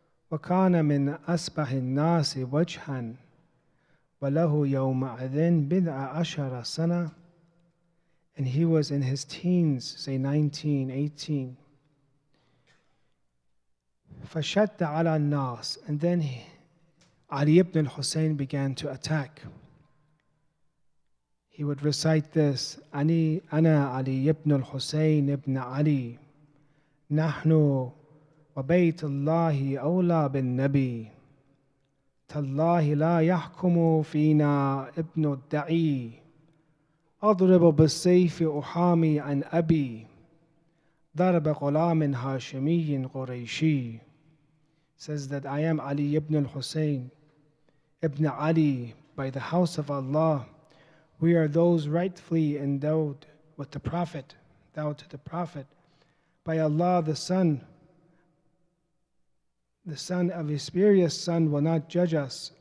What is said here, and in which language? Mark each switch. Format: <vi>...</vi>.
<ar>وَكَانَ مِنْ أَسْبَحِ النَّاسِ وَجْهًا وَلَهُ يَوْمَئِذٍ بِضْعَ عَشَرَ سَنَةٍ.</ar> <en>And he was in his teens, say 19, 18.</en> <ar>فَشَدَّ عَلَى النَّاسِ.</ar> <en>And then Ali ibn al-Hussein began to attack. He would recite this,</en> <ar>أنا علي ibn al-Hussein ibn Ali, نحن وبيت الله أولى بالنبي, تالله لا يحكم فينا ابن الدعي, أضرب بالسيف أحامي عن أبي, ضرب غلام هاشمي قريشي.</ar> <en>Says that I am Ali ibn al-Hussein ibn Ali, by the house of Allah. We are those rightfully endowed with the Prophet, endowed to the Prophet. By Allah, the son of a spurious son will not judge us.</en>